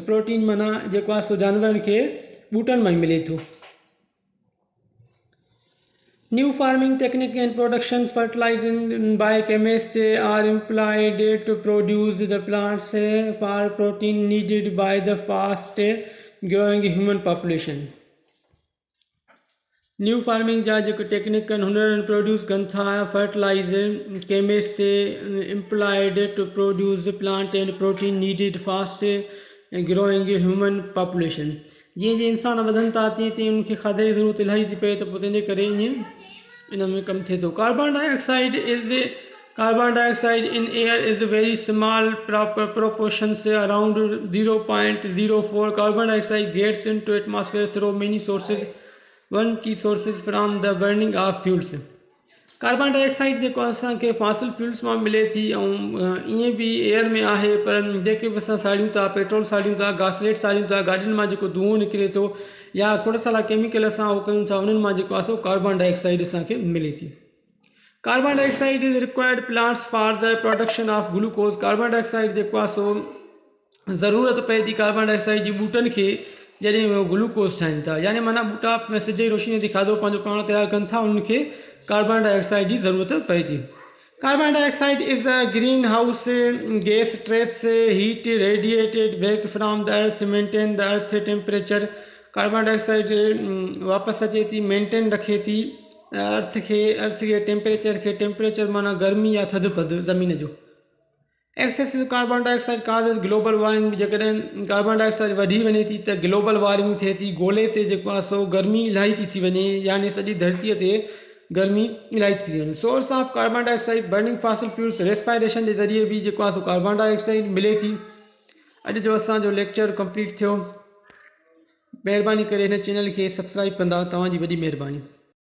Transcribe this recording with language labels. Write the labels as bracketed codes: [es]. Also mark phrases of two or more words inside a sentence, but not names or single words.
[en] Protein [sd] माना जेको आहे सो जानवरनि खे बूटनि मां ई मिले थो [en] New farming technique and production fertilizing by chemists are employed to produce the plants for protein needed by the fast growing human population. New farming [sd] जा जेको टेक्निक हुनरनि प्रोड्यूस कनि था [en] fertilizer chemists employed to produce plant and protein needed fast growing human population. [sd] जीअं जीअं इंसान वधनि था तीअं तीअं उनखे खाधे जी ज़रूरत इलाही थी पए त पोइ तंहिंजे करे ईअं इन में कमु थिए थो [en] Carbon dioxide in air is very small proportions around 0.04 carbon dioxide gets into atmosphere through many sources one key source is from the burning of fuels [sd] कार्बन डाइऑक्साइड जेको असांखे फॉसिल फ्यूल्स मां मिले थी ऐं ईअं बि एयर में आहे पर जेके बि असां साड़ियूं था पेट्रोल साड़ियूं था गासलेट साड़ियूं था गाॾियुनि मां जेको धुओं निकिरे थो या खोड़ सारा केमिकल असां उहो कयूं था उन्हनि मां जेको आहे सो कार्बन डाइऑक्साइड असांखे मिले थी [en] carbon dioxide is required plants for the production of [sd] ग्लूकोज कार्बन डाइऑक्साइड जेको आहे सो ज़रूरत पए थी कार्बन डाइऑक्साइड जी बूटनि खे जॾहिं उहे ग्लूकोज ठाहिनि था यानी माना बूटा सिज जी रोशनी ते खाधो पंहिंजो पाण तयारु कनि था उन्हनि खे कार्बन डाइऑक्साइड जी ज़रूरत पए थी [en] carbon dioxide is a green house gas traps heat radiated back from the earth maintain the earth temperature कार्बन डाइऑक्साइड [sd] वापसि अचे थी मेंटेन रखे थी अर्थ खे टेम्परेचर माना गर्मी या थधि पद ज़मीन जो [en] excessive carbon dioxide causes global warming [sd] जेकॾहिं कार्बन डाइऑक्साइड वधी वञे थी त [en] global warming [sd] थिए थी ॻोल्हे ते जेको आहे सो गर्मी इलाही थी वञे यानी सॼी धरतीअ ते गर्मी इलाही थी वञे [en] source of carbon dioxide burning fossil fuels respiration [sd] जे ज़रिए बि जेको आहे सो कार्बन डाइऑक्साइड मिले थी अॼु जो असांजो लेक्चर कंप्लीट थियो महिरबानी करे हिन चैनल खे सब्सक्राइब कंदा तव्हांजी वॾी महिरबानी